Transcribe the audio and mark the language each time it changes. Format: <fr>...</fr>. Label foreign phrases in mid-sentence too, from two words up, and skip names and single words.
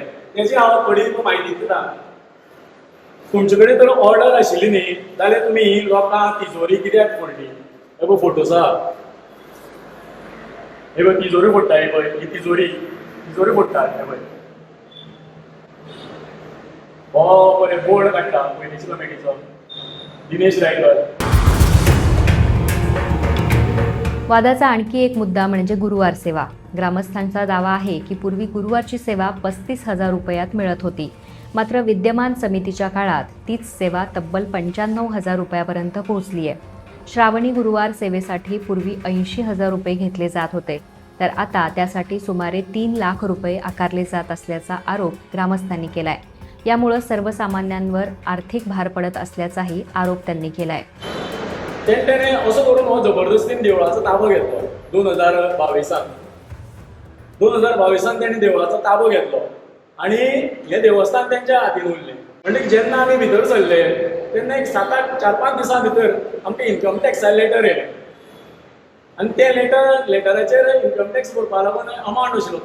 <kok>तेजी हांव थोडी म्हायती दिता. तुमचे कडेन जर ऑर्डर आशिल्ली न्ही जाल्यार तुमी ही लोकां तिजोरी कित्याक फोडली? हे पळय फोटोज आहा, हे पळय तिजोरी फोडटा, हे पळय ही तिजोरी फोडटा, हे पळय हो बरें बोर्ड काडटा पयलींच्या कमिटीचो दिनेश रायकर.</kok> <mr>वादाचा आणखी एक मुद्दा म्हणजे गुरुवार सेवा. ग्रामस्थांचा दावा आहे की पूर्वी गुरुवारची सेवा 35,000 रुपयात मिळत होती. मात्र विद्यमान समितीच्या काळात तीच सेवा तब्बल 95,000 रुपयापर्यंत पोहोचली आहे. श्रावणी गुरुवार सेवेसाठी पूर्वी 80,000 रुपये घेतले जात होते, तर आता त्यासाठी सुमारे 3 लाख रुपये आकारले जात असल्याचा आरोप ग्रामस्थांनी केलाय. यामुळे सर्वसामान्यांवर आर्थिक भार पडत असल्याचाही आरोप त्यांनी केलाय.</mr> <kok>तेणे असं करून हो जबरदस्तीन देवळाचो ताबो घेतलो 2022 तेणे देवळाचो ताबो घेतलो आणि हे देवस्थान तेंच्या हातीन उरलें. म्हणजे जेन्ना आमी भितर सरले तेन्ना एक 4-5 दिसां भितर आमकां</kok> <en>income tax letter</en> <kok>येलें आनी ते लेटराचेर</kok> <en>income tax</en> <kok>भरपा लागून अमावंट आशिल्लो.</kok>